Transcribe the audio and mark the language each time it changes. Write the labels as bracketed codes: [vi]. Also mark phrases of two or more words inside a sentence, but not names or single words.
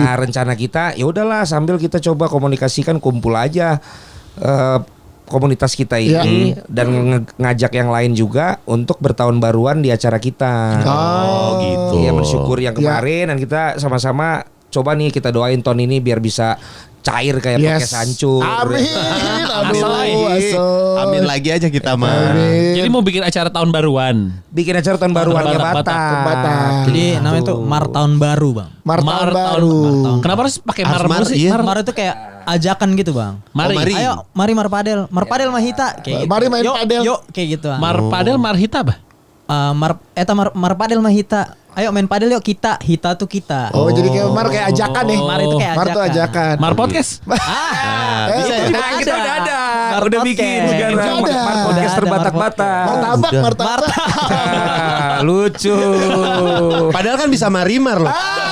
[id] Nah, rencana kita ya udahlah sambil kita coba komunikasikan, kumpul aja komunitas kita ini dan ngajak yang lain juga untuk bertahun baruan di acara kita. Oh gitu. Iya, mensyukuri yang kemarin dan kita sama-sama coba nih kita doain tahun ini biar bisa cair kayak podcast hancur. Amin. Aduh, Lagi. Asoy. Amin lagi aja kita mah. Amin. Jadi mau bikin acara tahun baruan. Bikin acara tahun baruannya Batak. Batak. Batak. Jadi namanya tuh Mar tahun baru, Bang. Mar tahun Mar baru. Kenapa harus pakai Harus mar mar, sih? iya. Mar itu kayak ajakan gitu, Bang. Mari. Oh, mari. Ayo, mari Marpadel. [bbc] Marpadel Mahita [id] kayak gitu. Mari main Yuk, padel. Yuk, kayak gitu. Bang. [bbc] Marpadel marhita bah. Marpadel Mahita. [id] Ayo main padel yuk kita. Hita tuh kita. Oh, jadi kayak Mar kayak ajakan nih. Mar itu kayak Mar tuh ajakan. Mar podcast. Bisa ya. Nah, kita udah ada. Mar Udah podcast. bikin Udah sekarang. ada. Podcast Udah ada, terbatak-batak. Martabak, Udah. martabak. Ah, lucu. Padahal kan bisa marimar loh.